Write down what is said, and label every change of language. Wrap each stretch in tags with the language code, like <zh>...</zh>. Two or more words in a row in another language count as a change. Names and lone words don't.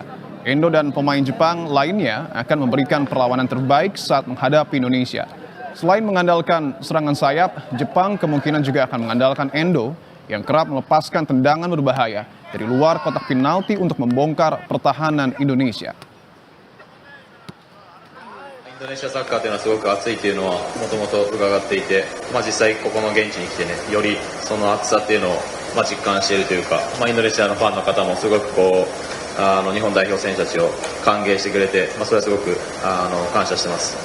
<id>Endo dan pemain Jepang lainnya akan memberikan perlawanan terbaik saat menghadapi Indonesia. Selain mengandalkan serangan sayap, Jepang kemungkinan juga akan mengandalkan Endo yang kerap melepaskan tendangan berbahaya dari luar kotak penalti untuk membongkar pertahanan Indonesia.</id> <ja>インドネシアサッカーというのはすごく熱いというのはもともと伺っていて、実際ここの現地に来てね、よりその熱さっていうのを実感しているというか、インドネシアのファンの方もすごく日本代表選手たちを歓迎してくれて、それはすごく感謝してます。</ja>